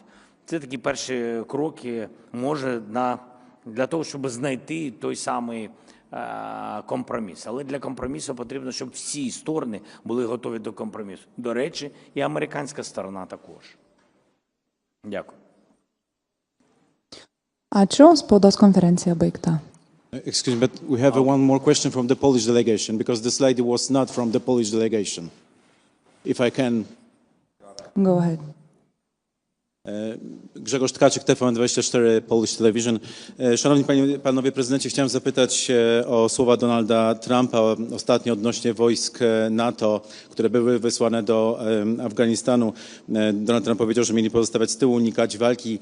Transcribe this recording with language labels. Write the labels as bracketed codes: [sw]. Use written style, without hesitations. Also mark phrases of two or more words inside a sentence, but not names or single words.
[uk] Це такі перші кроки, може, для того, щоб знайти той самий компроміс. Але для компромісу потрібно, щоб всі сторони були готові до компромісу. До речі, і американська сторона також. Дякую. [lt] Ačiū, spaudos konferencija baigta. [en] Excuse me, but we have one more question from the Polish delegation, because this lady was not from the Polish delegation. If I can. Go ahead. Grzegorz Tkaczyk, TVN24, Polish Television. [pl] Szanowni panowie prezydenci, chciałem zapytać o słowa Donalda Trumpa ostatnio odnośnie wojsk NATO, które były wysłane do Afganistanu. Donald Trump powiedział, że mieli pozostawać z tyłu, unikać walki.